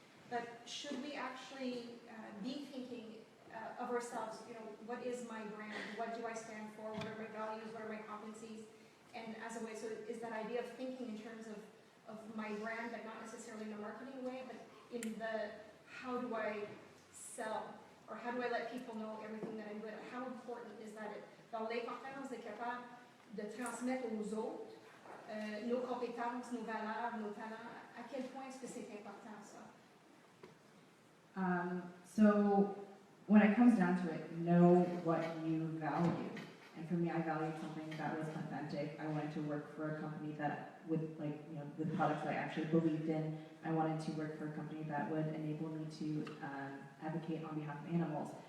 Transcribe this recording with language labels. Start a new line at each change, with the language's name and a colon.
English: But should we actually be thinking of ourselves, you know, what is my brand? What do I stand for? What are my values? What are my competencies? And as a way, so is that idea of thinking in terms of my brand, but not necessarily in a marketing way, but in the how do I sell? Or how do I let people know everything that I'm good at? How important is that?
French: Dans les conférences, on est capable de transmettre aux autres nos compétences, nos valeurs, nos talents. À quel point est-ce que c'est important, ça?
English: So when it comes down to it, know what you value. And for me, I valued something that was authentic. I wanted to work for a company that with, like, you know, with products I actually believed in. I wanted to work for a company that would enable me to advocate on behalf of animals.